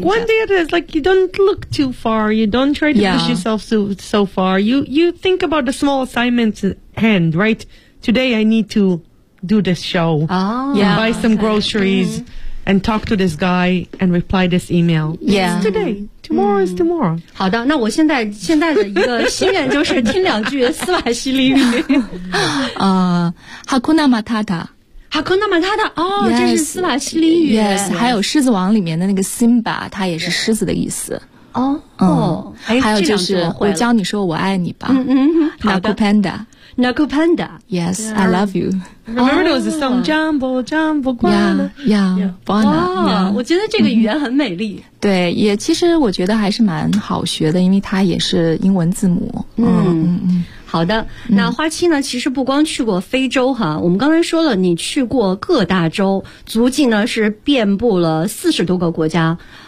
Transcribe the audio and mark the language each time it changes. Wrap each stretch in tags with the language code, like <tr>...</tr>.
<en>Like one day it is like you don't look too far, you don't try to push yourself so far. You think about the small assignments at hand, right? Today I need to do this show. Buy some groceries. And talk to this guy and reply this email. Yeah. It's today. Tomorrow is tomorrow.</en> <zh>好的，那我现在的一个心愿就是听两句斯瓦希里语。</zh> <sw>Hakuna Matata. Hakuna Matata.</sw> <zh>哦，这是斯瓦希里语。 Yes. 还有狮子王里面的那个 Simba， 它也是狮子的意思。还有就是我教你说我爱你吧。 Nakupenda. Nakupanda.</zh> <en>Yes, yeah. I love you. Remember there was a song,</en> <sw>Jumbo, Jumbo, Guana. Guana.</sw> <zh>我觉得这个语言很美丽。 Mm-hmm. 对，也其实我觉得还是蛮好学的，因为它也是英文字母。好的，那花七呢，其实不光去过非洲哈，我们刚才说了你去过各大洲，足迹呢是遍布了40多个国家。</zh>